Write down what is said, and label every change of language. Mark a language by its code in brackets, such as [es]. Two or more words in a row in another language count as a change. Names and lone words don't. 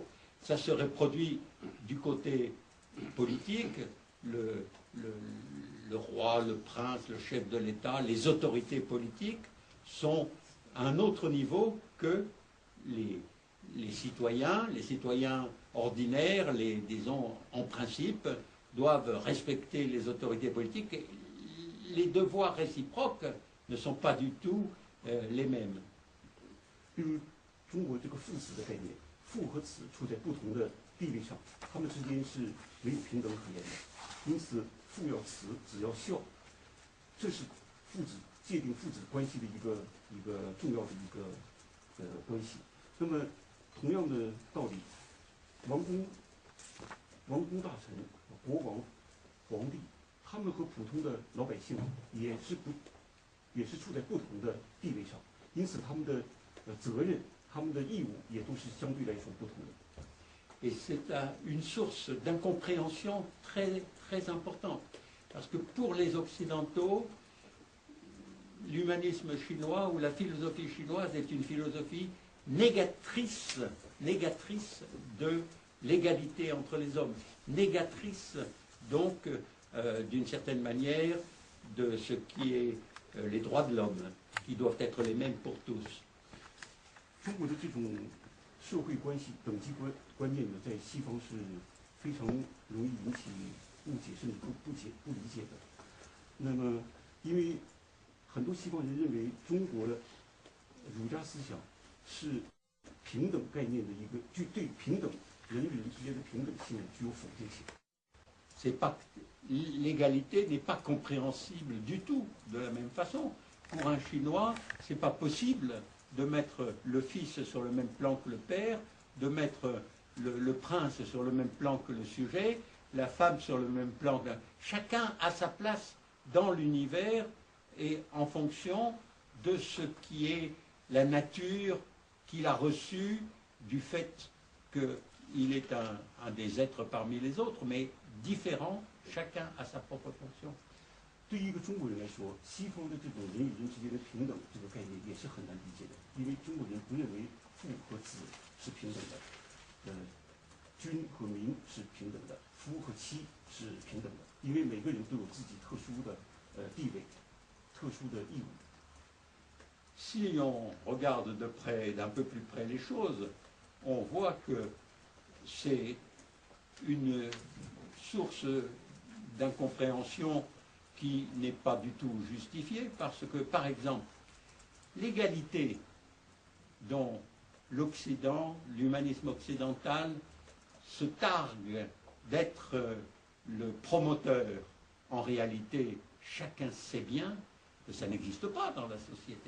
[fr] Ça se reproduit du côté politique, le roi, le prince, le chef de l'État, les autorités politiques sont à un autre niveau que les citoyens ordinaires, disons en principe, doivent respecter les autorités politiques. Les devoirs réciproques ne sont pas du tout les mêmes. [zh] 比如中国这个父子的概念，父和子处在不同的地位上，他们之间是没有平等可言的。因此，父要慈，子要孝，这是界定父子关系的一个重要的一个关系。那么，同样的道理，王公大臣、国王、皇帝，他们和普通的老百姓也是处在不同的地位上，因此他们的责任、他们的义务也都是相对来说不同的。 [fr] Et c'est une source d'incompréhension très, très importante. Parce que pour les Occidentaux, l'humanisme chinois ou la philosophie chinoise est une philosophie négatrice de l'égalité entre les hommes, négatrice donc d'une certaine manière de ce qui est les droits de l'homme, qui doivent être les mêmes pour tous. [zh] 中国的这种社会关系等级观念呢，在西方是非常容易引起误解甚至不理解的。那么，因为很多西方人认为中国的儒家思想是平等概念的一个对平等人与人之间的平等性具有否定性。 [fr] L'égalité n'est pas compréhensible du tout de la même façon. Pour un Chinois, ce n'est pas possible de mettre le fils sur le même plan que le père, de mettre le prince sur le même plan que le sujet, la femme sur le même plan. Chacun a sa place dans l'univers et en fonction de ce qui est la nature qu'il a reçue du fait qu'il est un des êtres parmi les autres, mais différent, chacun a sa propre fonction. [zh] 对于一个中国人来说，西方的这种人与人之间的平等这个概念也是很难理解的，因为中国人不认为父和子是平等的，君和民是平等的，夫和妻是平等的，因为每个人都有自己特殊的地位、特殊的义务。 [fr] Si on regarde de près, d'un peu plus près les choses, on voit que c'est une source d'incompréhension qui n'est pas du tout justifiée, parce que, par exemple, l'égalité dont l'Occident, l'humanisme occidental, se targue d'être le promoteur, en réalité, chacun sait bien que ça n'existe pas dans la société.